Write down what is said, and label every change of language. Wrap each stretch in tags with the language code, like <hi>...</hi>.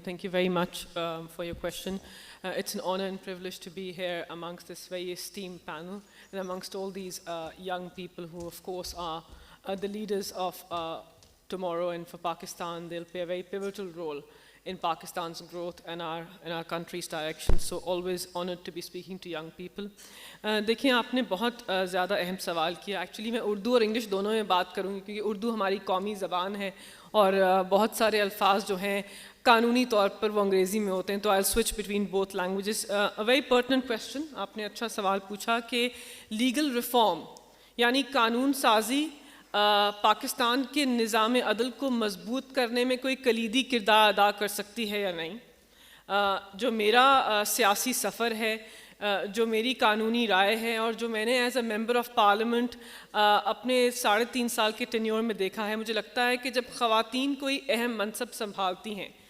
<en>Thank you very much for your question. It's an honor and privilege to be here amongst this very esteemed panel and amongst all these young people who, of course, are the leaders of tomorrow, and for Pakistan, they'll play a very pivotal role in Pakistan's growth and our country's direction. So always honored to be speaking to young people.</en> <ur>دیکھیں آپ نے بہت زیادہ اہم سوال کیا. Actually میں اردو اور انگلش دونوں میں بات کروں گی کیونکہ اردو ہماری قومی زبان ہے اور بہت سارے الفاظ جو ہیں قانونی طور پر وہ انگریزی میں ہوتے ہیں.</ur> <en>تو I'll switch between both languages. A very pertinent question.</en> <ur>آپ نے اچھا سوال پوچھا کہ لیگل ریفارم یعنی قانون سازی پاکستان کے نظام عدل کو مضبوط کرنے میں کوئی کلیدی کردار ادا کر سکتی ہے یا نہیں. جو میرا سیاسی سفر ہے, جو میری قانونی رائے ہے اور جو میں نے</ur> <en>as a member of parliament</en> <ur>اپنے 3.5 سال کے ٹینیور میں دیکھا ہے, مجھے لگتا ہے کہ جب خواتین کوئی اہم منصب سنبھالتی ہیں,</ur>